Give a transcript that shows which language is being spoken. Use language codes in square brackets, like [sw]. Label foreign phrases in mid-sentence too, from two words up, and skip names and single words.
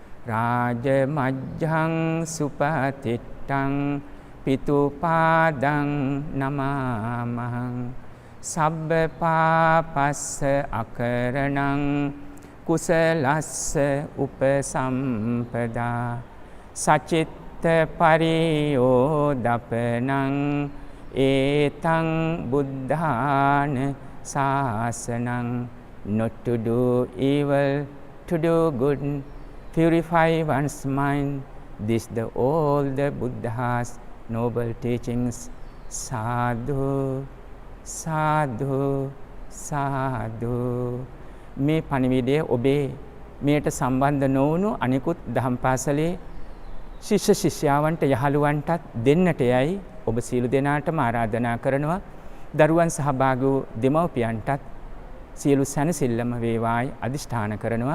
[pi] රාජමජ්ජං සුපතිට්ඨං පිතුපාදං නමාමහං සබ්බ පාපස්ස අකරණං කුසලස්ස උපසම්පදා සචිත්ත පරියෝදපනං ඒතං බුද්ධාන සාසනං. [en] Not to do evil, to do good, purify one's mind. This the all the Buddha's noble teachings. [pi] Sadhu, sadhu, sadhu. [si] මේ පණිවිඩය ඔබේ මේට සම්බන්ධ නොවුණු අනිකුත් දහම් පාසලේ ශිෂ්‍ය ශිෂ්‍යාවන්ට යහළුවන්ටත් දෙන්නට යයි ඔබ සියලු දෙනාටම ආරාධනා කරනවා. දරුවන් සහභාගී වූ දෙමව්පියන්ටත් සියලු සැනසෙල්ලම වේවායි අදිෂ්ඨාන කරනවා.